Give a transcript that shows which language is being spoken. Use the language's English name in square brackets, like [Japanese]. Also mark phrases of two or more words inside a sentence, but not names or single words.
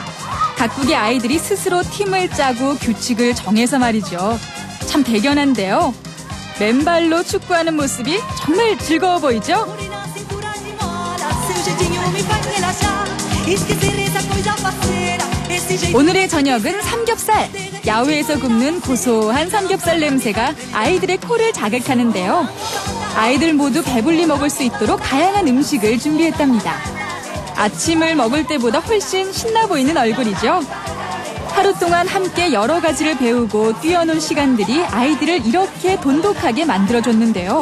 [Korean] 각국의 아이들이 스스로 팀을 짜고 규칙을 정해서 말이죠. 참 대견한데요. 맨발로 축구하는 모습이 정말 즐거워 보이죠? [Portuguese] Seu jeitinho me faz relaxar. Esquecer essa coisa parceira. [Korean] 오늘의 저녁은 삼겹살. 야외에서 굽는 고소한 삼겹살 냄새가 아이들의 코를 자극하는데요. 아이들 모두 배불리 먹을 수 있도록 다양한 음식을 준비했답니다. 아침을 먹을 때보다 훨씬 신나 보이는 얼굴이죠. 하루 동안 함께 여러 가지를 배우고 뛰어논 시간들이 아이들을 이렇게 돈독하게 만들어줬는데요.